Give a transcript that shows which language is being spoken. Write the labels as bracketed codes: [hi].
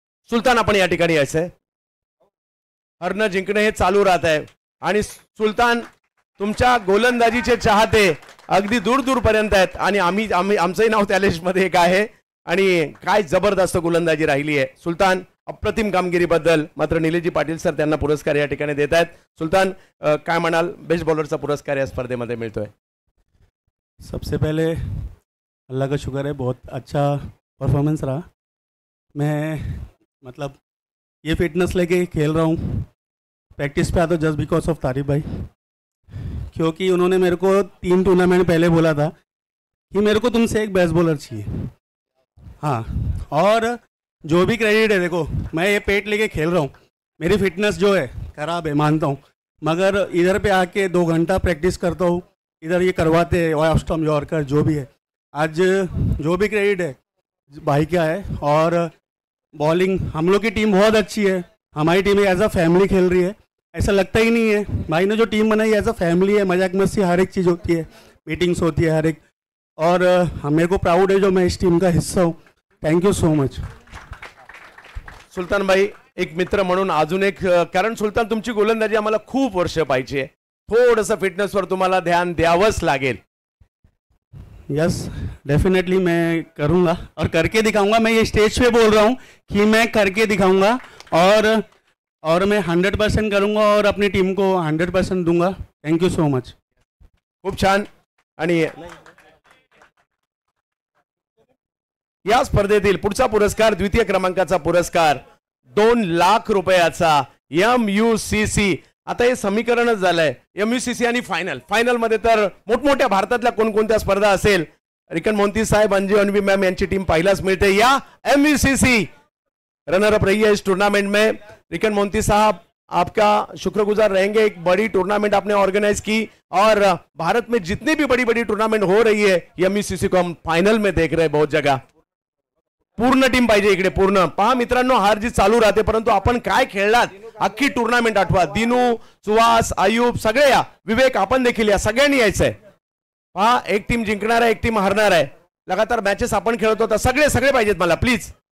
[mr] सुलतान आपण या ठिकाणी यायचंय. हरणं जिंकणं हे चालू राहत आहे आणि सुलतान तुमच्या गोलंदाजीचे चाहते अगदी दूर दूर पर्यंत आहेत आणि आमचंही नाव त्या लिस्टमध्ये एक आहे आणि काय जबरदस्त गोलंदाजी राहिली आहे. सुलतान अप्रतिम कामगिरीबद्दल मात्र निलेशजी पाटील सर त्यांना पुरस्कार या ठिकाणी देत आहेत. सुलतान काय म्हणाल, बेस्ट बॉलरचा पुरस्कार या स्पर्धेमध्ये मिळतोय. [hi] सबसे पहले अल्लाह का शुक्र है, बहुत अच्छा परफॉर्मेंस रहा. मैं मतलब ये फिटनेस लेके खेल रहा हूँ. प्रैक्टिस पे आता हूँ जस्ट बिकॉज ऑफ तारिक भाई, क्योंकि उन्होंने मेरे को 3 टूर्नामेंट पहले बोला था कि मेरे को तुमसे एक बेस्ट बॉलर चाहिए. हाँ, और जो भी क्रेडिट है, देखो मैं ये पेट लेके खेल रहा हूँ, मेरी फिटनेस जो है ख़राब है मानता हूँ, मगर इधर पे आके 2 घंटा प्रैक्टिस करता हूँ. इधर ये करवाते हैं ऑफ स्टम्प यॉर्कर जो भी है. आज जो भी क्रेडिट है भाई क्या है. और बॉलिंग हम लोग की टीम बहुत अच्छी है. हमारी टीम एज अ फैमिली खेल रही है. ऐसा लगता ही नहीं है, भाई ने जो टीम बनाई एज अ फैमिली है. मजाक मस्ती हर एक चीज़ होती है, मीटिंग्स होती है हर एक. और मेरे को प्राउड है जो मैं इस टीम का हिस्सा हूँ. Thank you so much. [mr] सुलतान भाई एक मित्र म्हणून अजून एक, कारण सुलतान तुमची गोलंदाजी आम्हाला खूप वर्ष पाहिजे, थोडंसं फिटनेसवर तुम्हाला ध्यान द्यावंच लागेल. [hi] यस डेफिनेटली मैं करूँगा और करके दिखाऊंगा. मैं ये स्टेज पे बोल रहा हूँ कि मैं करके दिखाऊंगा और मैं 100% करूँगा और अपनी टीम को 100% दूंगा. Thank you so much. [mr] खूप छान. आणि या स्पर्धेतील पुढचा पुरस्कार द्वितीय क्रमांकाचा पुरस्कार 2 लाख रुपयाचा MUCC. आता हे समीकरणच झालंय MUCC आणि फायनल मध्ये तर मोठमोठ्या भारतातल्या कोणकोणत्या स्पर्धा असेल, रिकन मोंती साहेब, अंजू अनवी मैम यांची टीम पाहिलाच मिळते. [hi] या MUCC रनर अप रही है इस टूर्नामेंट में. रिकन मोंती साहब आपका शुक्रगुजार रहेंगे. एक बड़ी टूर्नामेंट आपने ऑर्गेनाइज की और भारत में जितनी भी बड़ी बड़ी टूर्नामेंट हो रही है MUCC को हम फाइनल में देख रहे हैं बहुत जगह. [mr] पूर्ण टीम पाहिजे इकडे, पूर्ण. पहा मित्रांनो, हार जी चालू राहते परंतु आपण काय खेळलात अख्खी टूर्नामेंट आठवा. दिनू, सुहास, आयुब सगळे या, विवेक आपण देखील या, सगळ्यांनी यायचंय. पहा एक टीम जिंकणार आहे, एक टीम हारणार आहे. लगातार मॅचेस आपण खेळत होता, सगळे पाहिजेत मला प्लीज.